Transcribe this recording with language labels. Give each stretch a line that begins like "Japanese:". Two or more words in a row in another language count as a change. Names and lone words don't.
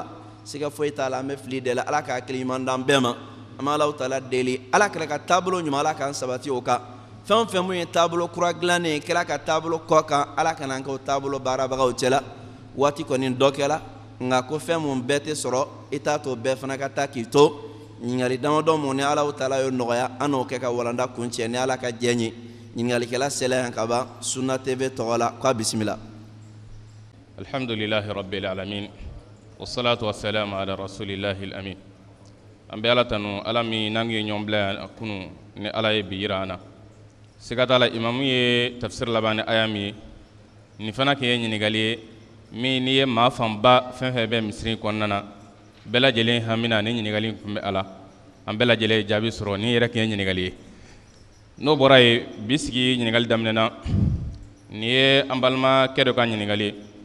Bambara: siga foyi t'a la an bɛ fili de la ala k'a hakili ɲuman d'an bɛɛ ma an bɛ Alahu taala deli ala kɛra ka taabolo ɲuman ala k'an sabati o kan fɛn o fɛn mun ye taabolo kura dilannen ye kɛra ka taabolo kɔ kan ala kana an kɛ o taabolo baarabagaw cɛla waati kɔni dɔ kɛla nka ko fɛn mun bɛɛ tɛ sɔrɔ i t'a to bɛɛ fana ka taa k'i to ɲininkali damadɔ mun ni Alahu taala y'o nɔgɔya an n'o kɛ ka walanda kun cɛ ni ala ka diɲɛ ye ɲininkɛla sela yan ka ban Sunna TV tɔgɔ la k'a bisimila
Arabic: الحمد لله رب العالمين والصلاة والسلام على رسول الله العالمين
Bambara: an bɛ ala tanu ala min n'an ye ɲɔgɔn bila yan kunu ni ala ye bi yira an na siga t'a la imamu ye tafsir laban ni aya min ye nin fana kɛ ɲininkali ye min n'i ye maa fanba fɛn fɛn bɛ misiri kɔnɔna na bɛɛ lajɛlen hamina ni ɲininkali tun bɛ a la an bɛɛ lajɛlen jaabi sɔrɔ ni yɛrɛ kɛ ɲininkali ye n'o bɔra ye bi sigi ɲininkali daminɛna nin ye an balimakɛ dɔ ka ɲininkali ye